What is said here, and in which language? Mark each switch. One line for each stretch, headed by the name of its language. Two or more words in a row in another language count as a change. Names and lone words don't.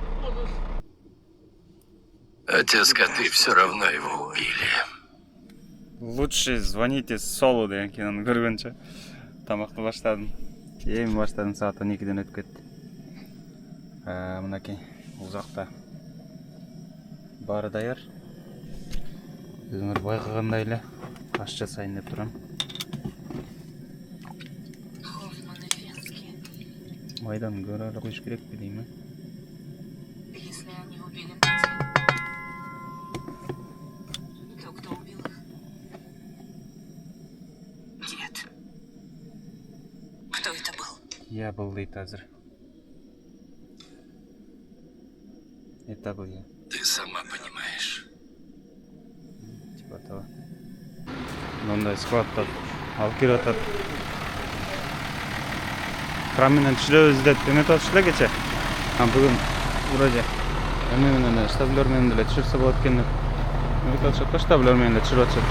Russian: А те скоты все равно его убили.
Kyrgyz: Лучше звоните Солу деген киноны көргөнчө. Тамакты баштадым. Эми баштадым, саат 12ден өтүп кетти. Мынакей бул жакта баары даяр. Өзүңөр байкагандай эле аш жасайын деп турам. Майдан көрө эле коюш керекпи дейм.
Russian: Если они убили детей, то кто убил их? Нет. Кто это был? Я был
Kyrgyz: дейт азыр.
Russian: Это был я. Ты сама понимаешь. Типа того.
Kyrgyz: Мындай складтан алып келип атат. Кран менен түшүрөбүз деп эметип атышты эле кече. Бүгүн вроде эме менен штаблер менен деле түшүрсө болот экен деп. Эметип атышат да, штаблер менен деле түшүрүп атышат.